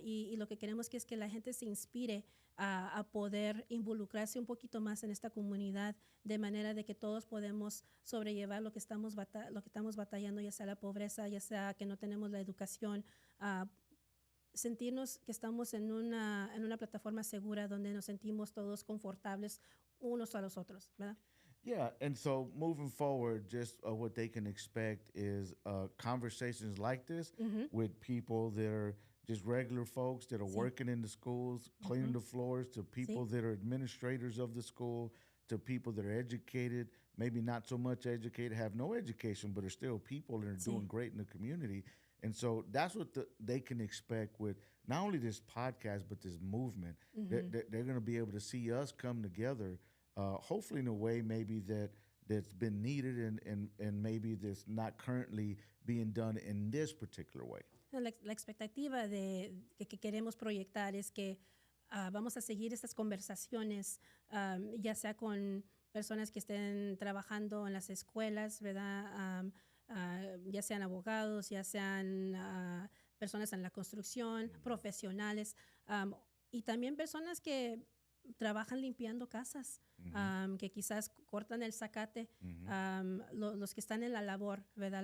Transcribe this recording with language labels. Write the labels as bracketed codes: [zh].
[es] Y lo que queremos que es que la gente se inspire a poder involucrarse un poquito más en esta comunidad, de manera de que todos podemos sobrellevar lo que estamos batallando, ya sea la pobreza, ya sea que no tenemos la educación, sentirnos que estamos en una plataforma segura donde nos sentimos todos confortables unos a los otros, ¿verdad? [en] Yeah, and so moving forward, just what they can expect is conversations like this with people that are just regular folks that are [es] Sí. [en] working in the schools, cleaning the floors, to people that are administrators of the school, to people that are educated, maybe not so much educated, have no education, but are still people and are [es] Sí. [en] doing great in the community. And so that's what they can expect with not only this podcast, but this movement. They're going to be able to see us come together, hopefully in a way maybe that's been needed and maybe that's not currently being done in this particular way. [es] La expectativa que queremos proyectar es que vamos a seguir estas conversaciones, ya sea con personas que estén trabajando en las escuelas, ¿verdad? Ya sean abogados, ya sean personas en la construcción, profesionales, y también personas que trabajan limpiando casas, que quizás cortan el zacate, los que están en la labor, ¿verdad?